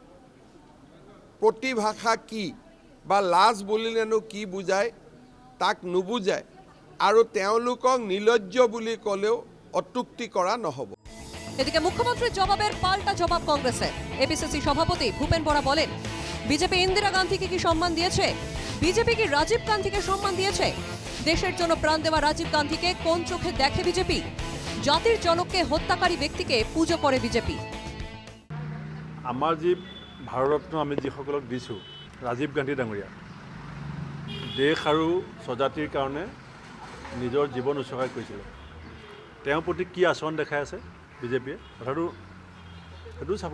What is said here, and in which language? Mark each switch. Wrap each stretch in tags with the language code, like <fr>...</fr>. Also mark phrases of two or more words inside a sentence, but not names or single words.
<as>প্ৰতিভাষা কি বা লাজ বুলিলেনো কি বুজায় তাক নুবুজায়, আৰু তেওঁলোকক নিলজ্জ বুলি ক'লেও অত্যুক্তি কৰা নহ'ব।</as> <bn>এদিকে মুখ্যমন্ত্রীর জবাবের পাল্টা জবাব কংগ্রেসের। এপিসিসি সভাপতি ভূপেন বরা বলেন, বিজেপি ইন্দিরা গান্ধীকে কি সম্মান দিয়েছে? বিজেপি কি রাজীব গান্ধীকে সম্মান দিয়েছে? দেশের জন্য প্রাণ দেওয়া রাজীব গান্ধীকে কোন চোখে দেখে বিজেপি? জাতির জনককে হত্যাকারী ব্যক্তিকে পুজো করে বিজেপি।</bn> <as>আমাৰ যি ভাৰতৰত্ন আমি যিসকলক দিছোঁ, ৰাজীৱ গান্ধী ডাঙৰীয়া দেশ আৰু স্বজাতিৰ কাৰণে নিজৰ জীৱন উৎসৰ্গা কৰিছিলে। তেওঁৰ প্ৰতি কি আচৰণ দেখাই আছে বিজেপিয়ে, কথাটো সেইটো চাব।</as>